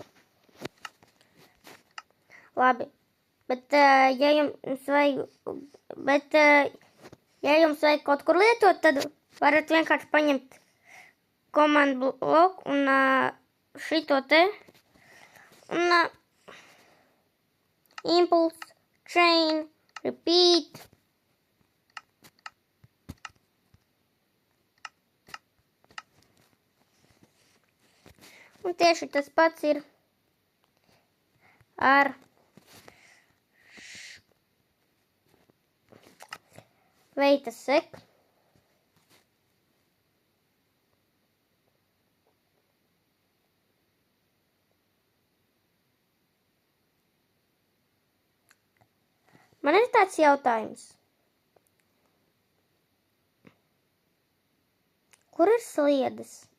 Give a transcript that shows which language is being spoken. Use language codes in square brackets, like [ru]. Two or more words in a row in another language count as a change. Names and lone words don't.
[lv] Labi, bet ja jums vajag kaut kur lietot, tad varat vienkārši paņemt komandu bloku un šito te un [en] impulse, chain, repeat. [lv] Un tieši tas pats ir ar [en] wait a sec. [lv] Man ir tāds jautājums. Kur ir sliedes?